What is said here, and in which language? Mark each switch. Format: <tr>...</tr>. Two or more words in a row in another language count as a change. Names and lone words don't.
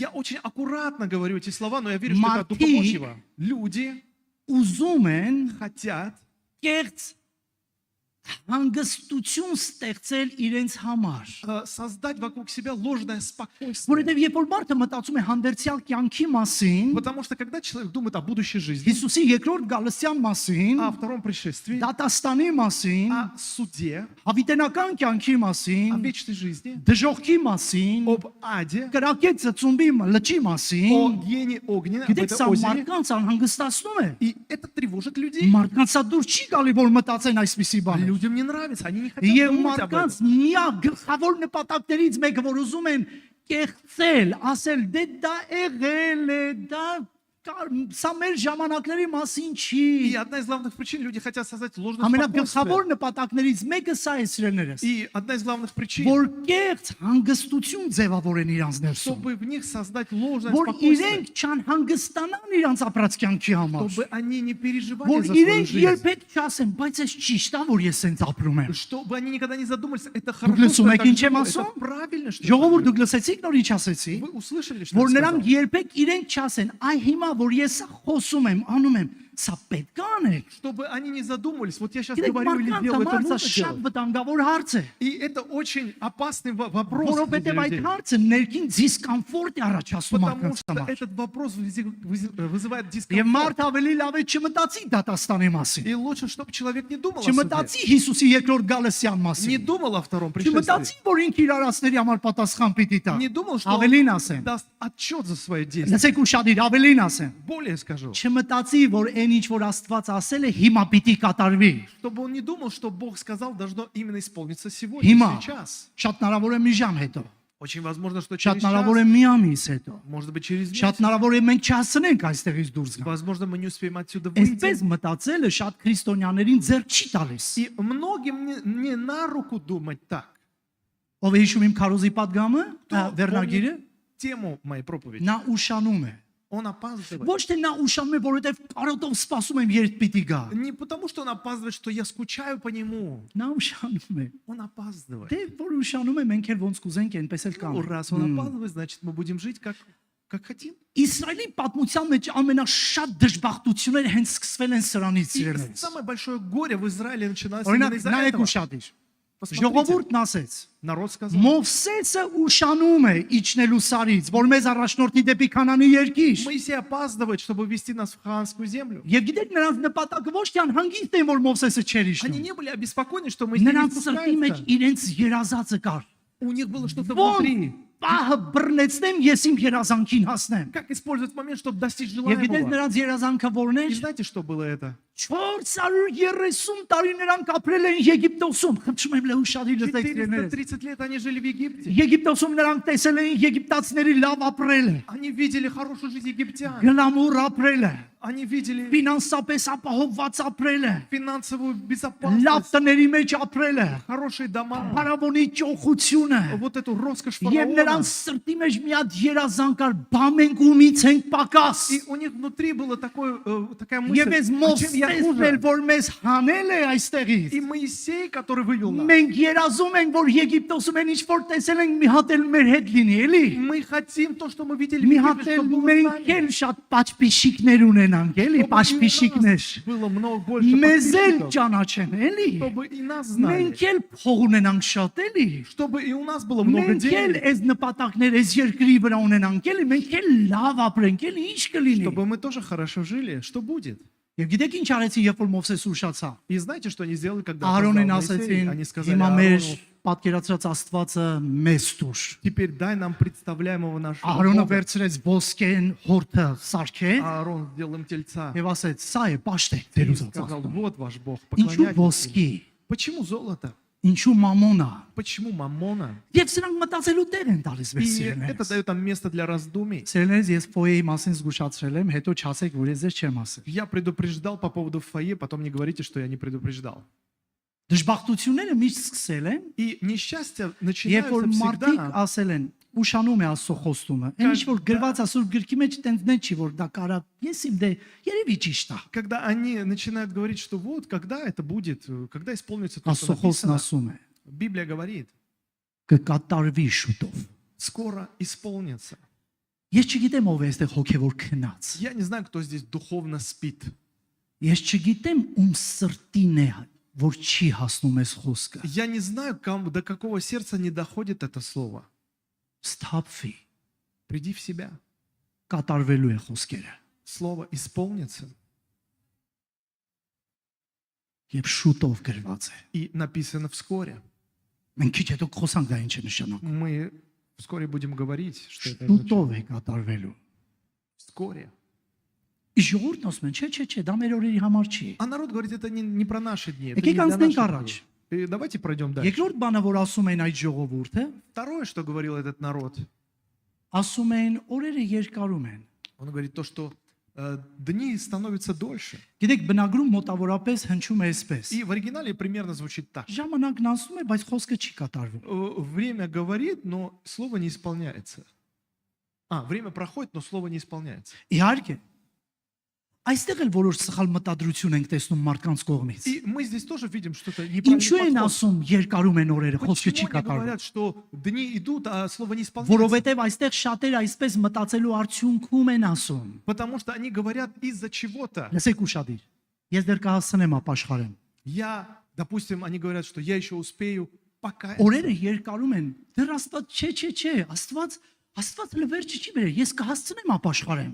<ru>Я очень аккуратно говорю эти слова, но я верю, что это от Духа</ru> <hy>Մարդիկ</hy> <ru>Божьего. Люди</ru> <hy>Ուզում են</hy> <ru>хотят</ru> <hy>կեղծ հանգստություն ստեղծել իրենց համար։</hy> <ru>создать вокруг себя ложное спокойствие.</ru> <hy>Որովհետև երբ որ մարդը մտածում է հանդերձյալ կյանքի մասին,</hy> <ru>Потому что когда человек думает о будущей жизни,</ru> <hy>Հիսուսի երկրորդ գալստյան մասին,</hy> <ru>о втором пришествии,</ru> <hy>դատաստանի մասին,</hy> <ru>о суде,</ru> <hy>հավիտենական կյանքի</hy> <ru>о</ru> <hy>մասին,</hy> <ru>вечной жизни,</ru> <hy>դժողքի մասին,</hy> <ru>об аде,</ru> <hy>կրակեց ծծումբի լճի</hy> <ru>о</ru> <hy>մասին,</hy> <ru>гене огненном, об</ru> <hy>գիտեք,</hy> <ru>этом</ru> <hy>սա</hy> <ru>озере.</ru> <hy>մարդկանց անհանգստացնում է։</hy> <ru>И это тревожит людей.</ru> <hy>Մարդկանց սա դուր չի գալի, որ մտածեն այսպիսի բաներ։</hy> <ru>Людям не нравится, они не хотят</ru> <hy>Եվ</hy> <ru>думать об</ru> <hy>մարդկանց</hy> <ru>этом.</ru> <hy>միակ գլխավոր նպատակներից մեկը, որ ուզում են կեղծել, ասել դե դա եղել է, դա սա մեր ժամանակների մասին</hy> <ru>И</ru> <hy>չի։</hy> <ru>одна из главных причин, люди хотят создать ложное</ru> <hy>Ամենագլխավոր</hy> <ru>спокойствие.</ru> <hy>նպատակներից մեկը սա է սիրելներս,</hy> <ru>И одна из главных причин,</ru> <hy>որ կեղծ հանգստություն ձևավորեն իրանց ներսում,</hy> <ru>чтобы в них создать ложное</ru> <hy>որ</hy> <ru>спокойствие.</ru> <hy>իրենք չանհանգստանան իրանց ապրած կյանքի համար,</hy> <ru>Чтобы они не переживали</ru> <hy>որ</hy> <ru>за свою</ru> <hy>իրենք</hy> <ru>жизнь.</ru> <hy>երբեք չասեն, բայց այս ճիշտ է, որ ես սենց ապրում եմ։</hy> <ru>Чтобы они никогда не задумались, это</ru> <hy>Դուք</hy> <ru>хорошо, что</ru> <hy>լսում</hy> <ru>я</ru> <hy>եք</hy> <ru>так</ru> <hy>ինչ եմ</hy> <ru>живу,</ru> <hy>ասում։</hy> <ru>это правильно, что я</ru> <hy>Ժողովուրդ</hy> <ru>так</ru> <hy>դուք լսեցիք նոր ինչ ասեցի,</hy> <ru>живу. Вы услышали, что</ru> <hy>որ</hy> <ru>я</ru> <hy>նրանք</hy> <ru>сказал?</ru> <hy>երբեք իրենք չասեն, այ հիմա որ ես սա խոսում եմ, անում եմ, սա պետք է անել։</hy> <ru>Чтобы они не задумались, вот я сейчас</ru> <hy>Գիտեք,</hy> <ru>говорю или</ru> <hy>մարդկանց</hy> <ru>делаю, это</ru> <hy>համար սա</hy> <ru>нужно</ru> <hy>շատ</hy> <ru>делать.</ru> <hy>վտանգավոր հարց է,</hy> <ru>И это очень опасный вопрос среди</ru> <hy>որովհետև այդ</hy> <ru>людей.</ru> <hy>հարցը ներքին դիսկոմֆորտ է առաջացնում</hy> <ru>Потому</ru> <hy>մարդկանց</hy> <ru>что</ru> <hy>համար։</hy> <ru>этот вопрос вызывает</ru> <hy>Եվ</hy> <ru>дискомфорт.</ru> <hy>մարդ ավելի լավ է չմտածի դատաստանի մասին։</hy> <ru>И лучше, чтобы человек не думал о суде.</ru> <hy>Չմտածի Հիսուսի երկրորդ գալստյան</hy> <ru>Не</ru> <hy>մասին։</hy> <ru>думал о втором пришествии.</ru> <hy>Չմտածի, որ ինքը իր արածների համար պատասխան պիտի տա։</hy> <ru>Не думал, что</ru> <hy>Ավելին</hy> <ru>он</ru> <hy>ասեմ։</hy> <ru>даст отчет за свое действие.</ru> <hy>Լսեք ուշադիր, ավելին ասեմ։</hy> <ru>Более скажу,</ru> <hy>Չմտածի, որ այն ինչ որ Աստված ասել է, հիմա պիտի կատարվի։</hy> <ru>чтобы он не думал, что Бог сказал, должно именно исполниться сегодня,</ru> <hy>Հիմա</hy> <ru>сейчас.</ru> <hy>շատ հնարավոր է մի ժամ հետո,</hy> <ru>Очень возможно, что</ru> <hy>շատ</hy> <ru>через</ru> <hy>հնարավոր է</hy> <ru>час,</ru> <hy>մի ամիս հետո,</hy> <ru>может быть, через</ru> <hy>շատ</hy> <ru>месяц.</ru> <hy>հնարավոր է մենք չհասնենք այստեղից դուրս գալ։</hy> <ru>Возможно, мы не успеем отсюда</ru> <hy>Այսպես</hy> <ru>выйти.</ru> <hy>մտածելը շատ քրիստոնյաներին ձեռ չի տալիս։</hy> <ru>И многим не на руку думать так.</ru> <hy>Ով է հիշում իմ քարոզի падգամը,</hy> <ru>Кто</ru> <hy>վերնագիրը,</hy> <ru>помнит тему моей проповеди?</ru> <hy>նա ուշանում է։</hy> <ru>Он опаздывает.</ru> <hy>Ոչ թե նա ուշանում է, որովհետև կարոտով սպասում եմ երբ պիտի գա։</hy> <ru>Не потому, что он опаздывает, что я скучаю по нему.</ru> <hy>Նա ուշանում է։</hy> <ru>Он опаздывает.</ru> <hy>Դե որ ուշանում է, մենք էլ ոնց կուզենք այնպես էլ</hy> <ru>Ну,</ru> <hy>կանենք։</hy> <ru>раз он опаздывает, значит, мы будем жить как хотим.</ru> <hy>Իսրայելի պատմության մեջ ամենաշատ դժբախտությունները հենց սկսվել են սրանից</hy> <ru>И</ru> <hy>իրենից։</hy> <ru>самое большое горе в Израиле начиналось</ru> <hy>Օրինակ,</hy> <ru>именно из-за</ru> <hy>նայեք</hy> <ru>этого.</ru> <hy>ուշադիր։</hy> <ru>Посмотрите,</ru> <hy>Ժողովուրդն ասեց.</hy> <ru>народ сказал,</ru> <hy>Մովսեսը ուշանում է իջնելու սարից, որ մեզ առաջնորդի դեպի Քանանի երկիր։</hy> <ru>Моисей опаздывает, чтобы ввести нас в хаанскую землю.</ru> <hy>Եվ գիտեք նրանց նպատակը ոչ թե անհանգիստ են, որ Մովսեսը չէր</hy> <ru>Они</ru> <hy>իջնում։</hy> <ru>не были обеспокоены, что Моисей не</ru> <hy>Նրանց սրտի մեջ</hy> <ru>спускается.</ru> <hy>իրենց երազածը կար։</hy> <ru>У них было что-то</ru> <hy>Ոնց</hy> <ru>внутри.</ru> <hy>պահը բռնեցնեմ, ես իմ երազանքին հասնեմ։</hy> <ru>Как использовать момент, чтобы достичь</ru> <hy>Եվ գիտեք</hy> <ru>желаемого?</ru> <hy>նրանց երազանքը որն</hy> <ru>И</ru> <hy>էր։</hy> <ru>знаете, что было это?</ru> <hy>430 տարի նրանք ապրել են Եգիպտոսում։ Խնդրում եմ լեհուշադիր լսեք իրեններս։</hy> <ru>430 лет они жили в Египте.</ru> <hy>Եգիպտոսում նրանք տեսել էին եգիպտացիների լավ ապրելը,</hy> <ru>Они видели хорошую жизнь египтян.</ru> <hy>գլամուր ապրելը,</hy> <ru>Они видели</ru> <hy>ֆինանսապես ապահովված ապրելը,</hy> <ru>финансовую</ru> <hy>լավ</hy> <ru>безопасность,</ru> <hy>տների մեջ ապրելը,</hy> <ru>хорошие дома,</ru> <hy>փարավոնի ճոխությունը։</hy> <ru>вот эту роскошь</ru> <hy>Եվ</hy> <ru>фараона.</ru> <hy>նրանց սրտի մեջ մի հատ երազանք կար, բա մենք ումից ենք պակաս։</hy> <ru>И у них внутри была такая мысль,</ru> <hy>Եվ այս</hy> <ru>«А чем я</ru> <hy>Մովսեսն էլ</hy> <ru>хуже?»</ru> <hy>որ մեզ հանել է այստեղից։</hy> <ru>И Моисей, который вывел нас.</ru> <hy>Մենք երազում ենք, որ Եգիպտոսում են ինչ որ տեսել ենք, մի հատ էլ մեր հետ լինի, էլի։</hy> <ru>Мы хотим то, что мы видели в</ru> <hy>Մի</hy> <ru>Египте,</ru> <hy>հատ էլ</hy> <ru>чтобы было с</ru> <hy>մենք</hy> <ru>нами.</ru> <hy>էլ շատ պաչպիշիկներ ունենանք, էլի,</hy> <ru>Чтобы и у</ru> <hy>պաչպիշիկներ։</hy> <ru>нас было много больше</ru> <hy>Մեզ էլ</hy> <ru>подписчиков,</ru> <hy>ճանաչեն, էլի։</hy> <ru>чтобы и нас знали,</ru> <hy>Մենք էլ փող ունենանք շատ, էլի։</hy> <ru>чтобы и у нас было много</ru> <hy>Մենք էլ</hy> <ru>денег,</ru> <hy>այս նպատակներ այս երկրի վրա ունենանք, էլի, մենք էլ լավ ապրենք, էլի, ինչ կլինի։</hy> <ru>чтобы мы тоже хорошо жили. Что будет?</ru> <hy>Եվ գիտեք ինչ արեցին, երբ որ Մովսես ուշացա։</hy> <ru>И знаете, что они сделали, когда</ru> <hy>Ահարոնին</hy> <ru>опоздал Моисей?</ru> <hy>ասեցին,</hy> <ru>Они сказали</ru> <hy>հիմա մեր</hy> <ru>Аарону,</ru> <hy>պատկերացրած Աստվածը մեզ տուր։</hy> <ru>теперь дай нам представляемого нашего</ru> <hy>Ահարոնը</hy> <ru>Бога.</ru> <hy>վերցրեց ոսկեն հորթը սարքե</hy> <ru>Аарон сделал им тельца.</ru> <hy>եւ ասեց, սա է պաշտեք</hy> <ru>И</ru> <hy>դեր</hy> <ru>сказал,</ru> <hy>ուզած։</hy> <ru>вот ваш Бог,</ru> <hy>Ինչու</hy> <ru>поклоняйтесь</ru> <hy>ոսկի,</hy> <ru>ему. Почему золото?</ru> <hy>ինչու մամոնա։</hy> <ru>Почему маммона?</ru> <hy>Եվ սրանք մտածելու տեղ են տալիս</hy> <ru>И</ru> <hy>մեր</hy> <ru>это</ru> <hy>սիրելիներս։</hy> <ru>дает нам место для раздумий.</ru> <hy>Սիրելիներս, ես ֆոյեի մասին զգուշացրել եմ, հետո չասեք, որ ես ձեզ չեմ ասել։</hy> <ru>Я предупреждал по поводу фойе, потом не говорите, что я не предупреждал.</ru> <hy>Դժբախտությունները միշտ սկսել են,</hy> <ru>И несчастья</ru> <hy>երբ որ</hy> <ru>начинаются</ru> <hy>մարդիկ</hy> <ru>всегда,</ru> <hy>ասել են, ուշանում է Աստծո խոստումը։ Այն ինչ որ գրված Աստծո գրքի մեջ տենցնեն չի, որ դա կարա, ես իմ դե երևի ճիշտ է։</hy> <ru>когда они начинают говорить, что вот, когда это будет, когда исполнится то, что</ru> <hy>Աստծո խոսքն</hy> <ru>написано.</ru> <hy>ասում է,</hy> <ru>Библия говорит,</ru> <hy>կկատարվի շուտով։</hy> <ru>скоро исполнится.</ru> <hy>Ես չգիտեմ ով է այստեղ հոգևոր քնած։</hy> <ru>Я не знаю, кто здесь духовно спит.</ru> <hy>Ես չգիտեմ ում սրտին է, որ չի հասնում այս խոսքը։</hy> <ru>Я не знаю, до какого сердца не доходит это слово.</ru> <hy>Ստափվի,</hy> <ru>Приди в себя.</ru> <hy>կատարվելու է խոսքերը։</hy> <ru>Слово исполнится.</ru> <hy>Եվ շուտով գրված է։</hy> <ru>И написано вскоре.</ru> <hy>Մենք քիչ հետո խոսանք դա ինչ է նշանակում։</hy> <ru>Мы вскоре будем говорить, что это означает.</ru> <hy>Շուտով է կատարվելու։</hy> <ru>Вскоре.</ru> <hy>Իսկ ժողովուրդն ասում են, չէ, դա մեր օրերի համար չի։</hy> <ru>А народ говорит, это не про наши дни. Это</ru> <hy>Եկեք</hy> <ru>не для</ru> <hy>անցնենք</hy> <ru>наших</ru> <hy>առաջ։</hy> <ru>дней. И давайте пройдем дальше.</ru> <hy>Երկրորդ բանը, որ ասում են այդ ժողովուրդը,</hy> <ru>Второе, что говорил этот народ,</ru> <hy>ասում են օրերը երկարում են։</hy> <ru>он говорит то, что дни становятся дольше.</ru> <hy>Գիտեք, բնագրում մոտավորապես հնչում է այսպես.</hy> <ru>И в оригинале примерно звучит так.</ru> <hy>Ժամանակն անցնում է, բայց խոսքը չի կատարվում։</hy> <ru>Время говорит, но слово не исполняется. Время проходит, но слово не исполняется.</ru> <hy>Իհարկե, այստեղ էլ որոշ սխալ մտադրություն ենք տեսնում մարդկանց կողմից։</hy> <ru>И мы здесь тоже видим что-то</ru> <hy>Ինչու են</hy> <ru>неправильное.</ru> <hy>ասում երկարում են օրերը, խոսքը չի</hy> <ru>Почему они</ru> <hy>կատարվում։</hy> <ru>говорят, что дни идут, а слово не исполняется?</ru> <hy>Որովհետև այստեղ շատերը այսպես մտածելու արդյունքում են ասում։</hy> <ru>Потому что они говорят из-за чего-то.</ru> <hy>Լսեք ուշադիր։ Ես դեռ կհասցնեմ ապաշխարեմ։</hy> <ru>Допустим, они говорят, что я еще успею покаяться.</ru> <hy>Օրերը երկարում են։ Դեռ Աստված չէ, Աստված լվերջը չի բերել։ Ես կհասցնեմ ապաշխարեմ։</hy>